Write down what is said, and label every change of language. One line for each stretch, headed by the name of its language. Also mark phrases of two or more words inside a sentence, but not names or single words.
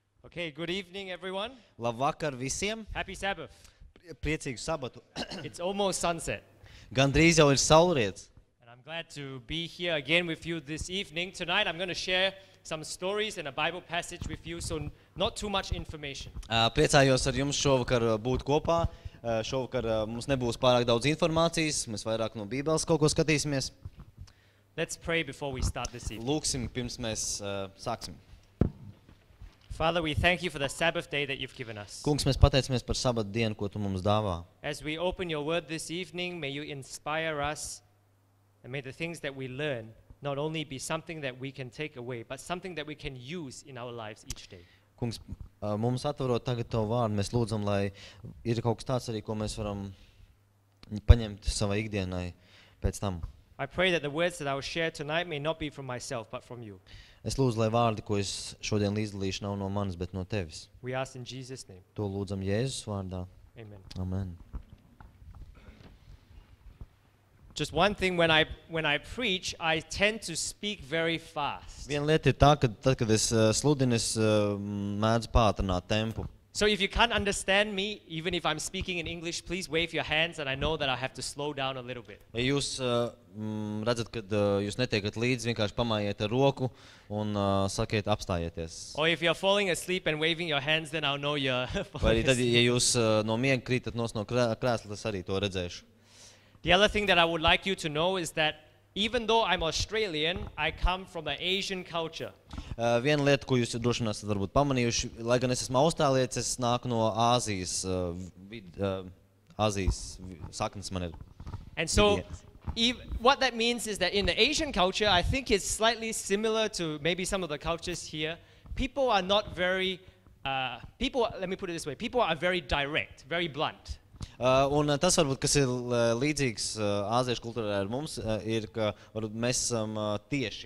English: Okay, good evening, everyone.
Latvian: Labvakar visiem!
English: Happy Sabbath.
Latvian: Priecīgu sabatu!
English: It's almost sunset.
Latvian: Gandrīz jau ir saulriets.
English: And I'm glad to be here again with you this evening. Tonight, I'm going to share some stories and a Bible passage with you, so not too much information.
Latvian: Priecājos ar jums šovakar būt kopā. Šovakar mums nebūs pārāk daudz informācijas, mēs vairāk no Bībeles kaut ko skatīsimies.
English: Let's pray before we start this evening.
Latvian: Lūksim, pirms mēs sāksim.
English: Father, we thank you for the Sabbath day that you've given us.
Latvian: Kungs, mēs pateicamies par sabatu dienu, ko tu mums dāvā.
English: As we open your word this evening, may you inspire us, and may the things that we learn not only be something that we can take away, but something that we can use in our lives each day.
Latvian: Kungs, mums atverot tagad tavu vārdu, mēs lūdzam, lai ir kaut kas tāds arī, ko mēs varam paņemt savai ikdienai pēc tam.
English: I pray that the words that I will share tonight may not be from myself, but from you.
Latvian: Es lūdzu, lai vārdi, ko es šodien līdzdalīšu, nav no manis, bet no tevis.
English: We ask in Jesus' name.
Latvian: To lūdzam Jēzus vārdā.
English: Amen.
Latvian: Amen.
English: Just one thing, when I preach, I tend to speak very fast.
Latvian: Viena lieta ir tā, ka tad, kad es sludinu, es mēdzu pātrināt tempu.
English: So if you can't understand me, even if I'm speaking in English, please wave your hands, and I know that I have to slow down a little bit.
Latvian: Ja jūs redzat, ka jūs netiekat līdzi, vienkārši pamājiet ar roku un sakiet apstājieties.
English: Or if you're falling asleep and waving your hands, then I'll know you're
Latvian: Vai
English: falling
Latvian: arī tad,
English: asleep.
Latvian: ja jūs no miega krītat no krēsla, tas arī to redzēšu.
English: The other thing that I would like you to know is that even though I'm Australian, I come from an Asian culture.
Latvian: Viena lieta, ko jūs droši vien esat varbūt pamanījuši, lai gan es esmu austrālietis, es nāku no Āzijas, Āzijas saknes man ir.
English: And so what that means is that in the Asian culture, I think it's slightly similar to maybe some of the cultures here. People are not very, let me put it this way, people are very direct, very blunt.
Latvian: Un tas varbūt, kas ir līdzīgs āziešu kultūrai ar mums, ir, ka varbūt mēs esam tieši.